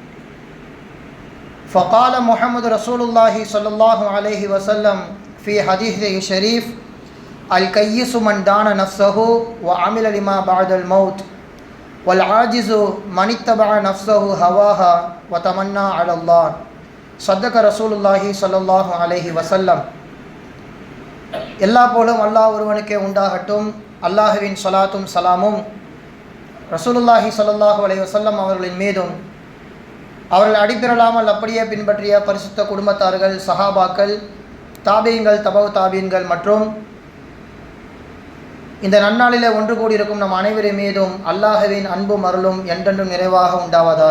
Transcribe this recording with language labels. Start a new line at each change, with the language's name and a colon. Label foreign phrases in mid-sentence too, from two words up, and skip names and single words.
Arabic: فقال محمد رسول الله صلى الله عليه وسلم في حديثه الشريف الكيس من دان نفسه وعمل لما بعد الموت والعاجز من اتبع نفسه هواها وتمنى على الله صدق رسول الله صلى الله عليه وسلم
Tamil: எல்லா போலும் அல்லாஹ் ஒருவனுக்கே உண்டாகட்டும். அல்லாஹுவின் ஸலாத்தும் சலாமும்
Arabic: رسول الله صلى الله عليه وسلم
Tamil: அவர்களின் மீதும் அவர்கள் அடிப்பிரலாமல் அப்படியே பின்பற்றிய பரிசுத்த குடும்பத்தார்கள், சஹாபாக்கள், தாபீன்கள், தபவு தாபீன்கள் மற்றும் இந்த நன்னாளிலே ஒன்று கூடியிருக்கும் நம் அனைவரின் மீதும் அல்லாஹுவின் அன்பும் அருளும் என்றென்றும் நிறைவாக உண்டாவதாக.